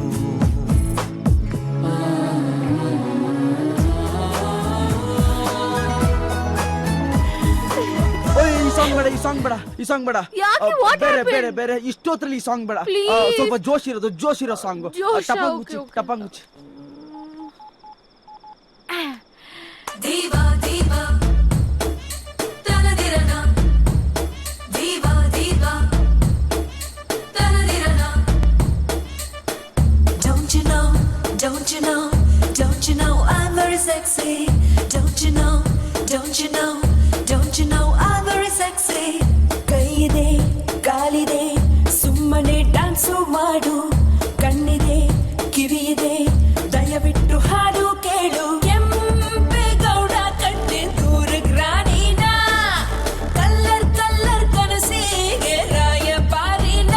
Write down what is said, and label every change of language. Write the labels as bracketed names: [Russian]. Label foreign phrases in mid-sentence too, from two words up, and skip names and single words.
[Kannada] ಈ ಸಾಂಗ್ ಬೇಡ, ಈ ಸಾಂಗ್ ಬೇಡ, ಈ ಸಾಂಗ್ ಬೇಡ. ಯಾಕೆ? [English] What [Kannada] ಬೇರೆ [English] happened? [Kannada] ಬೇರೆ ಬೇರೆ ಇಷ್ಟೊತ್ತಲ್ಲಿ ಈ ಸಾಂಗ್ ಬೇಡ. [English] Please. [Kannada] ಸ್ವಲ್ಪ ಜೋಶ್ ಇರೋ ಸಾಂಗ್. ಜೋಶ್, ಟಪಾಂಗುಚ್ಚಿ [English] okay. [Kannada] ಟಪಾಂಗುಚ್ಚಿ. Diva, diva, tanadirana. Diva, diva, tanadirana. [English] Don't you know, don't you know, don't you know I'm very sexy? Don't you know, don't you know, don't you know I'm very sexy? [Kannada] ಕೈಯಿದೆ ಕಾಲಿದೆ ಸುಮ್ಮನೆ ಡ್ಯಾನ್ಸು ಮಾಡು, ಕಣ್ಣಿದೆ ಕಿವಿಯಿದೆ ದಯವಿಟ್ಟು ಹಾಡು ಕೇಳು. ಕೆಂಪೇಗೌಡ ಕಟ್ಟೆ ದೂರ ಗ್ರಾಣಿನ, ಕಲ್ಲರ್ ಕಲ್ಲರ್ ಕನಸಿಗೆ ರಾಯಪಾರಿನ.